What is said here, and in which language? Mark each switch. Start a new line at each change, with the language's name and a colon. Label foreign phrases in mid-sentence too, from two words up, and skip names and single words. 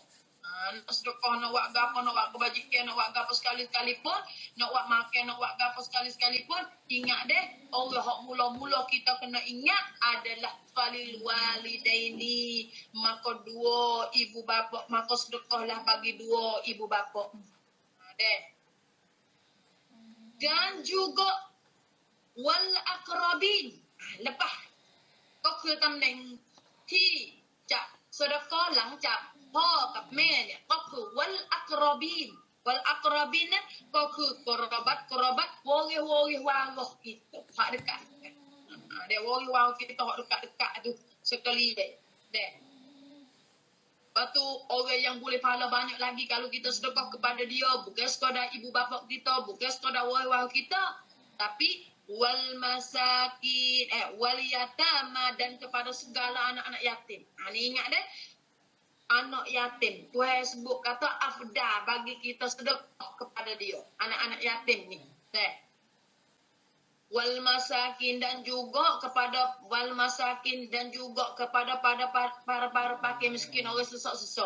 Malay: Nak sedekah nak buat gapo, nak buat kebajikan, nak buat gapo sekali-sekalipun, nak buat makan, nak buat gapo sekali-sekalipun, ingat deh, orang hak mula-mula kita kena ingat adalah
Arabic: فلل والدين,
Malay: maka dua ibu bapa, maka sedekahlah bagi dua ibu bapa. Deh. Dan juga
Arabic: والأقربين
Thai: lepas ก็คือตำแหน่งที่จะซะดะกอหลังจากพ่อกับแม่เนี่ยก็คือวัลอักรอบีนวัลอักรอบีนนั้นก็คือกรบัตวอริวาว
Malay: itu hak dekat dia wariwau kita hak dekat tu sekali deh lepas tu orang yang boleh pahala banyak lagi kalau kita sedekah kepada dia bukan sekadar ibu bapa kita bukan sekadar wariwau kita tapi
Arabic: والمساكين واليتامى
Malay: dan kepada segala anak-anak yatim. Ni ingat deh. anak yatim. Tuhan sebut kata afdal bagi kita sedekah kepada dia. Anak-anak yatim ni.
Arabic: والمساكين
Malay: dan juga kepada para fakir miskin, orang sesok-sesok.